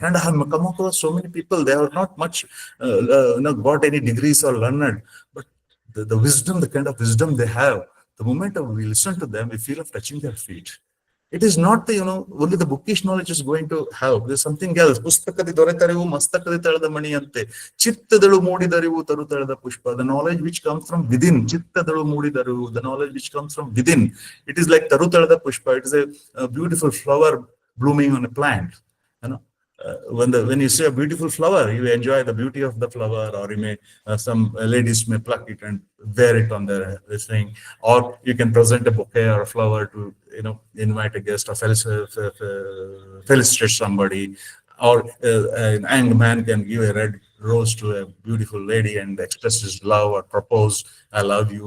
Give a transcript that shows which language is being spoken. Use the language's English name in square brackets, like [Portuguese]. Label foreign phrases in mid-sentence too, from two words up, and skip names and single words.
[English] And I have come across so many people, they are not much got any degrees or learned, but the wisdom, the kind of wisdom they have, the moment we listen to them, we feel of touching their feet. It is not the only the bookish knowledge is going to help. There's something else. [Kannada] ಪುಸ್ತಕದಿ ದೊರೆತರಿವು ಮಸ್ತಕದಿ ತೆಳೆದ ಮಣಿಯಂತೆ, ಚಿತ್ತದಳು ಮೂಡಿದರಿವು ತರುತೆಳೆದ ಪುಷ್ಪ. [English] The knowledge which comes from within, [Kannada] ಚಿತ್ತದಳು ಮೂಡಿದರಿವು, [English] the knowledge which comes from within. It is like [Kannada] ತರುತೆಳೆದ ಪುಷ್ಪ. [English] It is a beautiful flower blooming on a plant. When you see a beautiful flower, you enjoy the beauty of the flower, or you may some ladies may pluck it and wear it on their thing, or you can present a bouquet or a flower to invite a guest or felicitate somebody, or an young man can give a red rose to a beautiful lady and express his love or propose, "I love you."